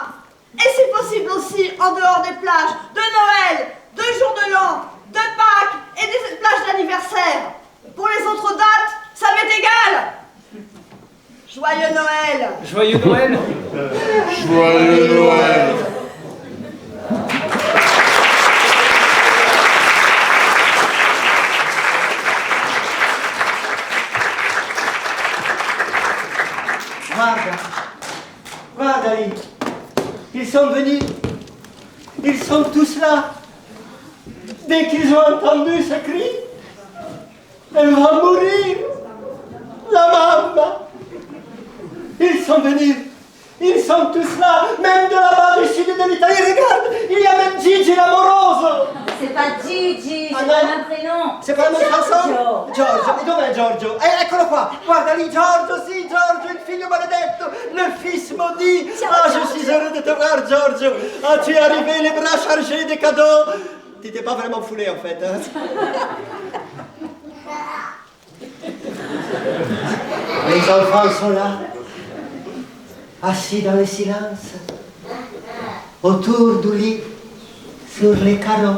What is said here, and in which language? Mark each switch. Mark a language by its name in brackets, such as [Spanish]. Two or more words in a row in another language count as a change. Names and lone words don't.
[French] Et c'est possible aussi en dehors des plages de Noël, de jour de l'an, de Pâques et des plages d'anniversaire. Pour les autres dates, ça m'est égal. Joyeux Noël. Joyeux Noël. Joyeux Noël. [Italian] Guarda lì, [French] ils sont venus, ils sont tous là. Dès qu'ils ont entendu ce cri, elle va mourir, la maman. Ils sont venus, ils sont tous là, même de là-bas du sud de l'Italie. Regarde, il y a même Gigi l'amoroso. C'est pas Gigi, c'est Ah, pas non. un prénom. C'est pas la même chanson? Giorgio. [Italian] Giorgio, e dov'è Giorgio? Eccolo qua, guarda lì, Giorgio, sì, Giorgio, il figlio maledetto, [French] le fils maudit. Ah, je suis heureux de te voir, Giorgio. Ah, tu es arrivé, les bras chargés de cadeaux. Tu t'es pas vraiment foulé, en fait, hein? Les enfants sont là, assis dans le silence, autour du lit, sur les carreaux.